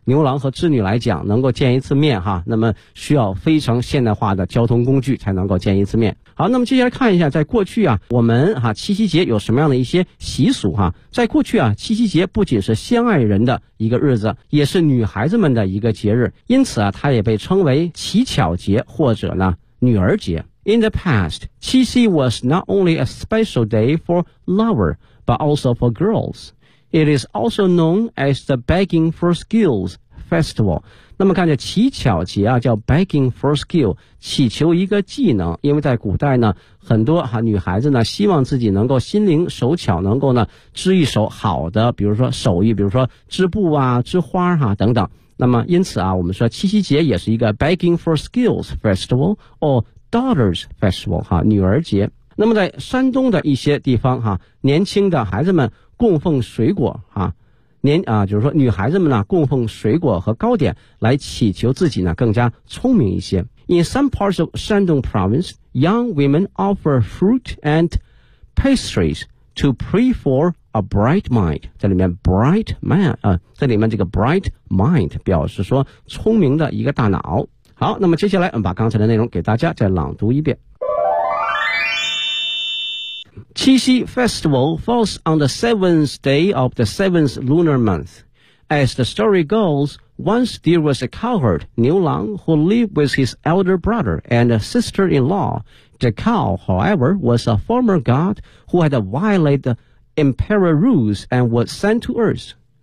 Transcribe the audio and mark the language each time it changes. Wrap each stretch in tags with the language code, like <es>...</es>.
<zh>牛郎和织女来讲，能够见一次面哈，那么需要非常现代化的交通工具才能够见一次面。好，那么接下来看一下，在过去啊，我们哈、啊、七夕节有什么样的一些习俗哈、啊？在过去啊，七夕节不仅是相爱人的一个日子，也是女孩子们的一个节日，因此啊，它也被称为乞巧节或者呢女儿节。</zh> <en>In the past, 七夕 was not only a special day for lover, but also for girls. It is also known as the Begging for Skills Festival.</en> <zh>那么看见乞巧节啊，叫</zh> <en>begging for skill，</en> <zh>祈求一个技能。因为在古代呢，很多哈、啊、女孩子呢，希望自己能够心灵手巧，能够呢织一手好的，比如说手艺，比如说织布啊、织花哈、啊、等等。那么因此啊，我们说七夕节也是一个</zh> <en>begging for skills festival or daughters festival</en> <zh>哈、啊，女儿节。那么在山东的一些地方哈、啊，年轻的孩子们供奉水果哈。啊年啊，就是说女孩子们呢供奉水果和糕点来祈求自己呢更加聪明一些。</zh> <en>In some parts of Shandong province, young women offer fruit and pastries to pray for a bright mind.</en> <zh>这里面</zh> <en>bright mind</en> <zh>啊，这里面这个 bright mind 表示说聪明的一个大脑。好，那么接下来我们把刚才的内容给大家再朗读一遍。</zh> <en>Qixi festival falls on the seventh day of the seventh lunar month. As the story goes, once there was a cowherd, 牛郎, who lived with his elder brother and a sister-in-law. The cow, however, was a former god who had violated the emperor rules and was sent to earth.</en>